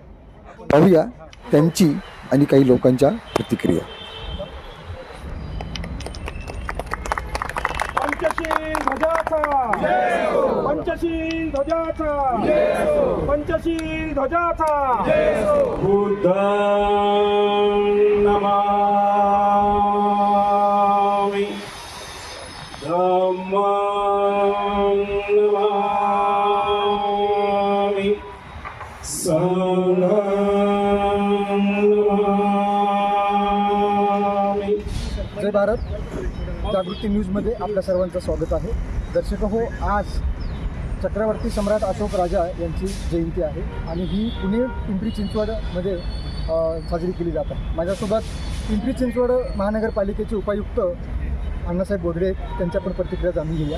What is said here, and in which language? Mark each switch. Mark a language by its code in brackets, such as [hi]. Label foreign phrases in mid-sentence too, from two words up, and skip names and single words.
[mr] पाहूया त्यांची आणि काही लोकांच्या प्रतिक्रिया। पंचशील ध्वजाचा जय हो, पंचशील ध्वजाचा जय हो, पंचशील ध्वजाचा जय हो। [pi] बुद्धं नमामि, धम्मं नमामि, संघं नमामि। [mr] जय भारत जागृती न्यूजमध्ये आपल्या सर्वांचं स्वागत आहे। दर्शक हो, आज चक्रवर्ती सम्राट अशोक राजा यांची जयंती आहे आणि ही पुणे पिंपरी चिंचवडमध्ये साजरी केली जात आहे। माझ्यासोबत पिंपरी चिंचवड महानगरपालिकेचे उपायुक्त अण्णासाहेब बोधडे, त्यांच्या पण प्रतिक्रिया जाणून घेऊया।